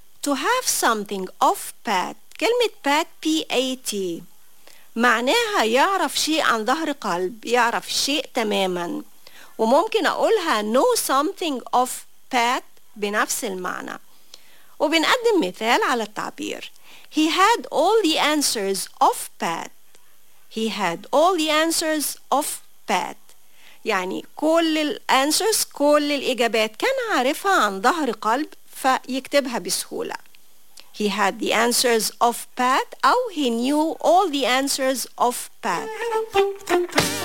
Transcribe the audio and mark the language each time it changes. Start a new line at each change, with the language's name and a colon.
English: To have something off pat. كلمة pat, P-A-T.
Arabic: معناها يعرف شيء عن ظهر قلب. يعرف شيء تماما. وممكن أقولها
English: know something off pat
Arabic: بنفس المعنى. وبنقدم مثال على التعبير.
English: He had all the answers off pat. He had all the answers off pat.
Arabic: يعني كل الانسرز, كل الإجابات كان عارفها عن ظهر قلب فيكتبها بسهولة.
English: He had the answers off pat أو he knew all the answers off pat.